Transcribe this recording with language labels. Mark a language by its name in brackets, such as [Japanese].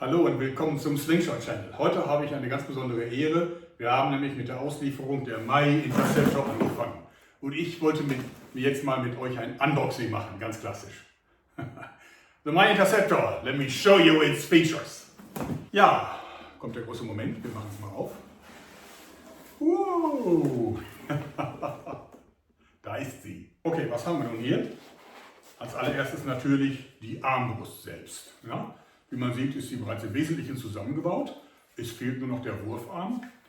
[German] Hallo und willkommen zum Slingshot Channel. Heute habe ich eine ganz besondere Ehre. Wir haben nämlich mit der Auslieferung der Interceptor angefangen. Und ich wollte jetzt mal mit euch ein Unboxing machen, ganz klassisch. [English] The Interceptor, let me show you its features. [German] Ja, kommt der große Moment, wir machen es mal auf. Wow. Da ist sie. Okay, was haben wir nun hier? Als allererstes natürlich die Armbrust selbst. Ja? Wie man sieht, ist sie bereits im Wesentlichen zusammengebaut. Es fehlt nur noch der Wurfarm.